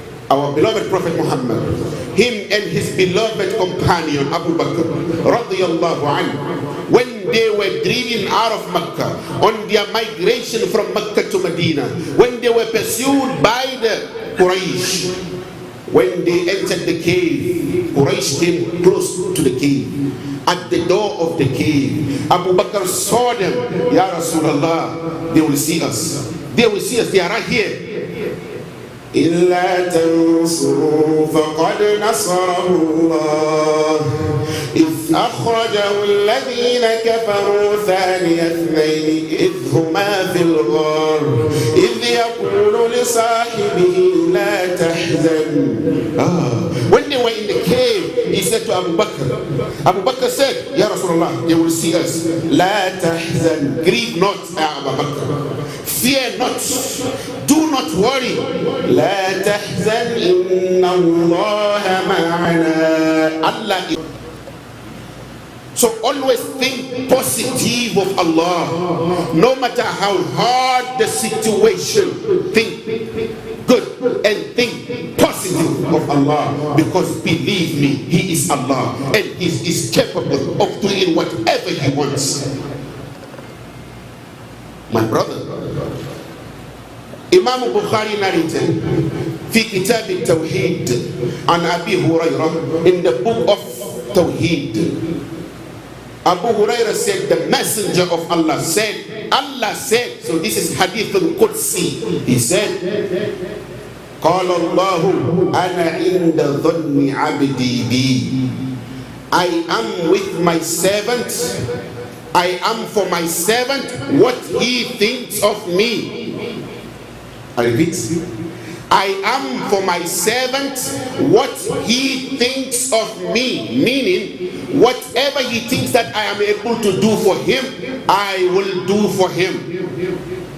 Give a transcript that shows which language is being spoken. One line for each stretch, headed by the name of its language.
English: Our beloved Prophet Muhammad, him and his beloved companion Abu Bakr radiyallahu anhu, when they were driven out of Mecca on their migration from Mecca to Medina, when they were pursued by the Quraysh, when they entered the cave, Quraysh came close to the cave. At the door of the cave, Abu Bakr saw them. Ya Rasulullah, they will see us. They will see us. They are right here.
Arabic: إلا تنصروا فقد نصره الله إذ أخرجه الذين كفروا ثاني اثنين إذ هما في الغار إذ يقول لصاحبه لا تحزن.
English: When they were in the cave, he said to Abu Bakr. Abu Bakr said, Ya Rasulullah, they will see us.
Arabic: لا تحزن,
English: grieve not, Abu Bakr. Fear not, do not worry.
Arabic: لا تحزن إن الله معنا.
English: Allah is. So always think positive of Allah. No matter how hard the situation, think good and think positive of Allah. Because believe me, He is Allah and He is capable of doing whatever He wants. My brother, Imam Bukhari narrated
Arabic: في كتاب التوحيد عن أبي هريرة,
English: in the book of Tawheed. Abu Hurairah said, the messenger of Allah said, so this is Hadith al-Qudsi. He said,
Arabic: قال الله أنا عند ظن عبدي بي.
English: I am with my servant. I am for my servant what he thinks of me. I repeat. I am for my servant what he thinks of me. Meaning, whatever he thinks that I am able to do for him, I will do for him.